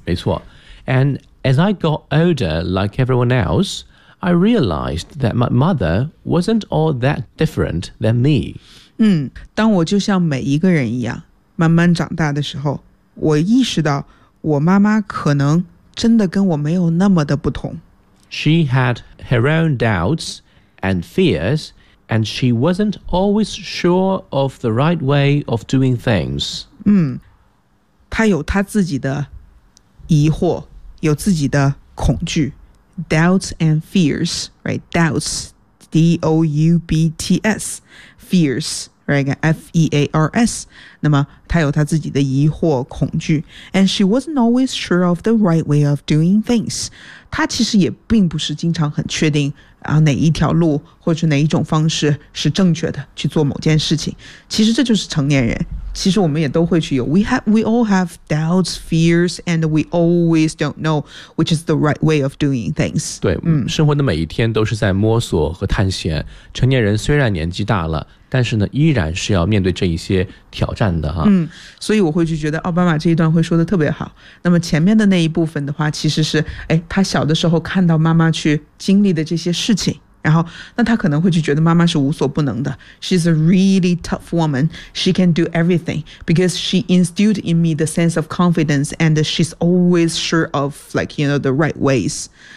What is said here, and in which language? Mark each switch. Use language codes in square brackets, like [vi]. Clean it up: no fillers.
[zh] 没错。 [en] And as I got older, like everyone else, I realized that my mother wasn't all that different than me. [zh] 当我就像每一个人一样慢慢长大的时候，我意识到我妈妈可能真的跟我没有那么的不同。 [en] She had her own doubts and fears, and she wasn't always sure of the right way of doing things. [zh] 她有她自己的疑惑，有自己的恐惧。 [en] Doubts and fears, right? Doubts, D-O-U-B-T-S, fears, right? F-E-A-R-S. [zh] 那么她有她自己的疑惑、恐惧。 [en] And she wasn't always sure of the right way of doing things. [zh] 她其实也并不是经常很确定啊哪一条路或者哪一种方式是正确的去做某件事情。其实这就是成年人。其实我们也都会去有 [en] we all have doubts, fears, and we always don't know which is the right way of doing things. [zh] 对，生活的每一天都是在摸索和探险。成年人虽然年纪大了，但是呢，依然是要面对这一些挑战的哈。所以我会去觉得奥巴马这一段会说的特别好。那么前面的那一部分的话，其实是他小的时候看到妈妈去经历的这些事情。然后那他可能会去觉得妈妈是无所不能的。 [en] She's a really tough woman. She can do everything because she instilled in me the sense of confidence and she's always sure of like, you know, the right ways.